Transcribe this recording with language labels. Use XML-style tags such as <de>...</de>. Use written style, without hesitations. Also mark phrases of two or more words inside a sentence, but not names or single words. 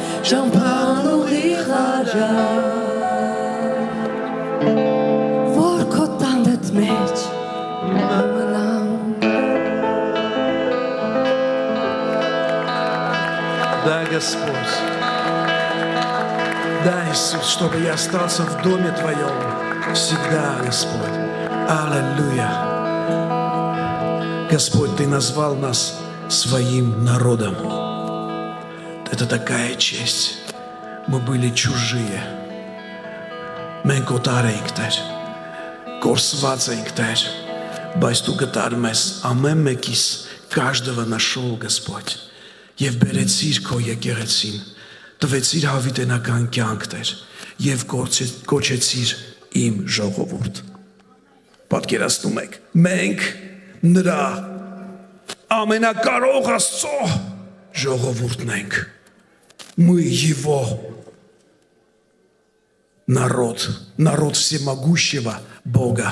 <hy>ճամփան ուղի խարա որ քո տանդ մեջ մնամ</hy> <ru>Да, Господь. Да, Иисус, чтобы я остался в доме Твоем всегда, Господь. Аллилуйя. Господь, Ты назвал нас своим народом. Это такая честь. Мы были чужие.</ru> <hy>Մենք օտար էինք Տեր, կորսված էինք Տեր, բայց Դու գտար մեզ ամեն մեկիս,</hy> <ru>каждого нашел, Господь,</ru> <hy>եւ բերեցիր Քո եկեղեցին, տվեցիր հավիտենական կյանք Տեր, եւ կոչեցիր իմ ժողովուրդ։ Պատկերացնում եք, մենք նրա ամենակարող Աստծո ժողովուրդն ենք,</hy> <ru>мы Его народ всемогущего Бога.</ru>